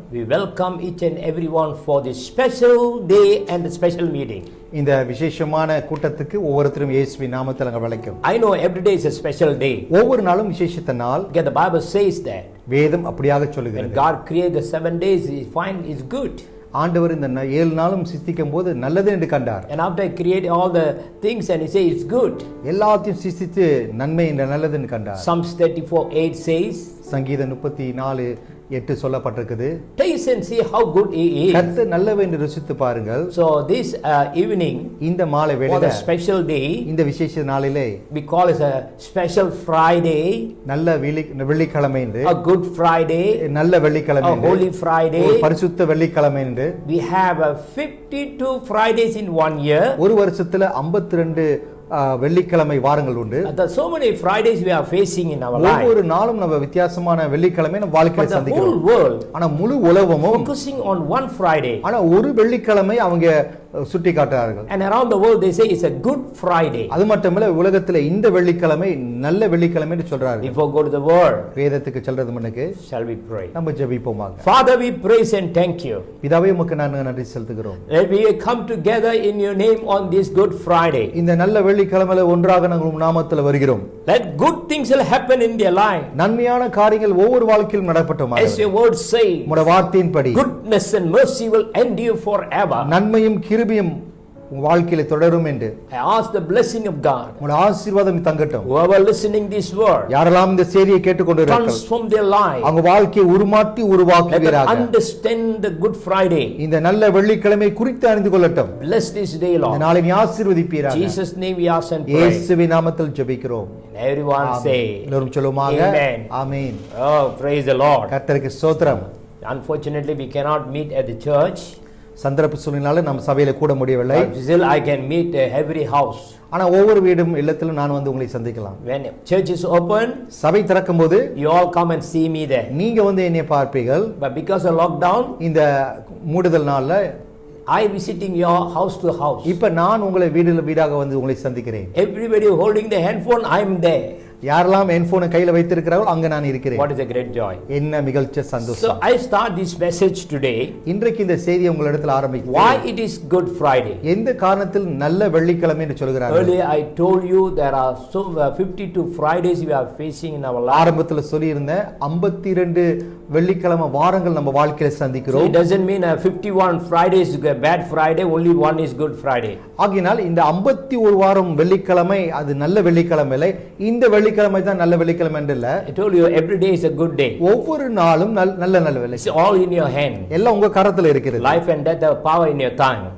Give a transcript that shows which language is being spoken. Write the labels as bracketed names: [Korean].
[English] We welcome each and everyone for this special day and the special meeting. [Tamil] இந்த விசேஷமான கூட்டத்துக்கு ஒவ்வொருத்தரும் இயேசுவின் நாமத்தில் நாங்கள் வளைக்கும். [English] I know every day is a special day. [Tamil] ஒவ்வொரு நாளும் விசேஷத்த நாள். [English] Because the Bible says that. [Tamil] வேதம் அப்படியாக சொல்லுகிறது. [English] When God created the 7 days, He find is good. [Tamil] ஆண்டவர் இந்த 7 நாளும் சிருஷ்டிக்கும் போது நல்லது என்று கண்டார். [English] And after He created all the things and He say it's good. [Tamil] எல்லாத்தையும் சிருஷ்டித்து நன்மை என்ற நல்லது என்று கண்டார். [English] Psalms 34:8 says. [Tamil] சங்கீதம் 34 8 சொல்லப்பட்டிருக்குது. [English] Taste and see how good He is. [Tamil] கர்த்தர் நல்லவர் என்று ருசித்து பாருங்கள். [English] So this evening, [Tamil] இந்த மாலை [English] for [Tamil] வேளையில [English] the special day, [Tamil] இந்த விசேஷ நாளிலே [English] we call it a special Friday, [Tamil] நல்ல வெள்ளிக்கிழமை என்று, [English] a Good Friday, [Tamil] நல்ல வெள்ளிக்கிழமை [English] a [Tamil] என்று, [English] Holy Friday. [Tamil] ஒரு பரிசுத்த வெள்ளிக்கிழமை என்று. [English] We have 52 Fridays in one year. [Tamil] ஒரு வருஷத்துல 52 வெள்ளிக்கிழமை வாரங்கள் உண்டு. [English] There are so many Fridays we are facing in our life. [Tamil] ஒவ்வொரு நாளும் நம்ம வித்தியாசமான வெள்ளிக்கிழமை நம்ம வாழ்க்கையில [English] But the [Tamil] சந்திக்கிறோம். [English] whole world [Tamil] ஆனா முழு உலகமும் [English] focusing on one Friday. [Tamil] ஆனா ஒரு வெள்ளிக்கிழமை அவங்க சுட்டி காட்டுறார்கள். [English] And around the world they say it's a Good Friday. [Tamil] அது மட்டுமல்ல உலகத்துல இந்த வெள்ளிக்கிழமை நல்ல வெள்ளிக்கிழமை என்று சொல்றார்கள். [English] Before go to the word, [Tamil] வேதத்துக்கு செல்றது முன்னுக்கு [English] shall we pray? [Tamil] நம்ம ஜெபிப்போமாக. [English] Father, we praise and thank you. [Tamil] பிதாவே உமக்கு நாங்கள் நன்றி செலுத்துகிறோம். [English] Let we come together in your name on this Good Friday. [Tamil] இந்த நல்ல வெள்ளிக்கிழமையில ஒன்றாக நாங்கள் உம் நாமத்தில் வருகிறோம். [English] Let good things will happen in their life. [Tamil] நன்மையான காரியங்கள் ஒவ்வொரு வாழ்க்கையிலும் நடக்கட்டுமாக. [English] As your word say, [Tamil] உம்முடைய வார்த்தையின்படி [English] goodness and mercy will endure forever. [Tamil] நன்மையும் கிருபையும் உங்க வாழ்க்கையில தொடரும் என்று [English] I ask the blessing of God. [Tamil] உம்முடைய ஆசீர்வாதம் தங்கட்டும். [English] Whoever listening this word, [Tamil] யாரெல்லாம் இந்த செய்தியை கேட்டுக்கொண்டிருக்கிறார்கள் [English] transform their life. [Tamil] அவங்க வாழ்க்கையை உருமாற்றி [English] Let them [Tamil] உருவாக்குகிறார்கள். [English] understand the Good Friday. [Tamil] இந்த நல்ல வெள்ளிக்கிழமை குறித்து அறிந்து கொள்ளட்டும். [English] Bless this day, [Tamil] இந்த [English] Lord. [Tamil] நாளை நீ ஆசீர்வதிப்பீராக. [English] Jesus' name we ask and pray. [Tamil] இயேசுவின் நாமத்தில் ஜெபிக்கிறோம். [English] And everyone say, [Tamil] எல்லோரும் சொல்லுமாக [English] Amen. [Tamil] Amen. [English] Oh, praise the Lord. [Tamil] கர்த்தருக்கு ஸ்தோத்திரம். [English] Unfortunately, we cannot meet at the church. [Tamil] சந்தர்ப்ப சூழ்நிலையால நம்ம சபையில கூட முடியவில்லை. [English] But still, I can meet every house. [Tamil] ஆனா ஒவ்வொரு வீடும் இல்லத்திலும் நான் வந்து உங்களை சந்திக்கலாம். [English] When church is open, [Tamil] சபை திறக்கும்போது [English] you all come and see me there. [Tamil] நீங்க வந்து என்னை பார்ப்பீர்கள். [English] But because of lockdown, [Tamil] இந்த மூடுதல் நாள்ல [English] I visiting your house to house. [Tamil] இப்ப நான் உங்களை வீடாக வந்து உங்களை சந்திக்கிறேன். [English] Everybody holding the handphone, I am there. [Tamil] யாரெல்லாம் என் போனை கையில வைத்திருக்கிறார்களோ அங்க நான் இருக்கிறேன். [English] What is a great joy. [Tamil] என்ன மிகழ்ச்ச [English] So [Tamil] சந்தோஷம். [English] I start this message today. [Tamil] இன்றைக்கு இந்த செய்தியை உங்களிடத்தில் ஆரம்பிக்கிறேன். [English] Why it is Good Friday? [Tamil] எந்த காரணத்தில் நல்ல வெள்ளிக்கிழமை என்று சொல்கிறார்கள்? [English] Earlier I told you there are 52 Fridays we are facing in our life. [Tamil] ஆரம்பத்தில் சொல்லியிருந்தேன் 52 வெள்ளிக்கிழமை வாரங்கள் நம்ம வாழ்க்கையில [English] So [Tamil] சந்திக்கிறோம். [English] it doesn't mean 51 Fridays is a bad Friday, only one is Good Friday. [Tamil] ஆகினால் இந்த 51 வாரம் வெள்ளிக்கிழமை அது நல்ல வெள்ளிக்கிழமை இல்லை. இந்த வெள்ளிக்கிழமை தான் நல்ல வெள்ளிக்கிழமை என்று இல்ல. [English] I told you every day is a good day. [Tamil] ஒவ்வொரு நாளும் நல்ல வெள்ளி. [English] It's all in your hand. [Tamil] எல்லாம் உங்க கரத்துல இருக்கிறது. [English] Life and death have power in your tongue.